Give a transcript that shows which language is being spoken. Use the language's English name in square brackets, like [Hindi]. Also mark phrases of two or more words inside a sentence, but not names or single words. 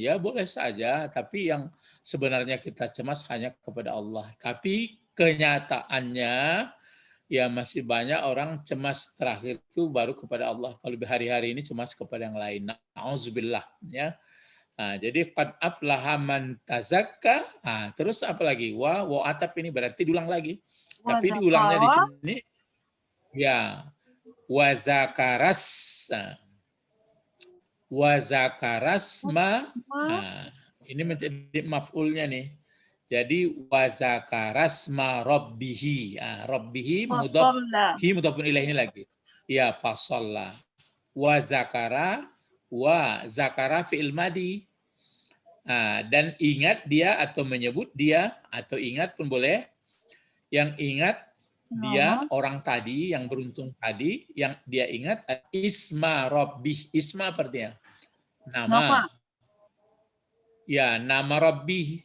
[Indonesian] Ya boleh saja, tapi yang sebenarnya kita cemas hanya kepada Allah. Tapi kenyataannya ya masih banyak orang cemas terakhir itu baru kepada Allah. Kalau hari-hari ini cemas kepada yang lain. Na'udzubillah ya. Jadi [Arabic] قد أفلح من تزكى. [Indonesian] Terus apa lagi? Wa ataf ini berarti diulang lagi. Tapi diulangnya di sini ya [Arabic] وذكر اس. وذكر اسم. [Indonesian] Ini menjadi maf'ulnya nih. Jadi [Arabic] وذكر اسم ربه. [Indonesian] Rabbihi mudhaf, hi [Arabic] مضاف إليه [Indonesian] ini lagi. Ya, fasalla. [Arabic] وذكر فعل ماض. [Indonesian] Dan ingat dia atau menyebut dia atau ingat pun boleh. Yang ingat dia orang tadi yang beruntung tadi yang dia ingat [Arabic] اسم ربه. [Indonesian] Isma artinya nama. Ya, nama rabbih.